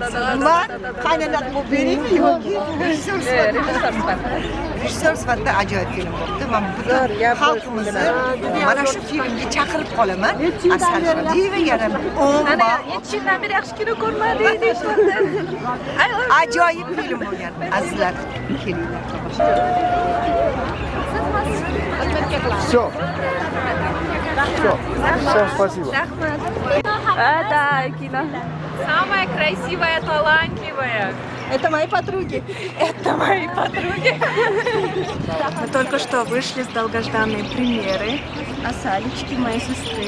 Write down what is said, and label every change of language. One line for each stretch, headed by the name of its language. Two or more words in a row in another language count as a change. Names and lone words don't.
Uzbek: Men qaynonam bo'lib beraymi yoki rejissor sifatida ajoyib film bo'ldi. Men butun xalqimizni mana shu filmga chaqirib qolaman. Asal Shodiyeva yana Mana 7 yildan beri yaxshi kino ko'rmadik deyapti. ajoyib film bo'lgan. Azizlar, kelinglar.
Russian: Все. Все, спасибо. Да, кино. Самая красивая, талантливая. Это мои подруги. Это мои подруги. Мы только что вышли с долгожданной премьеры «Асалечки» моей сестры.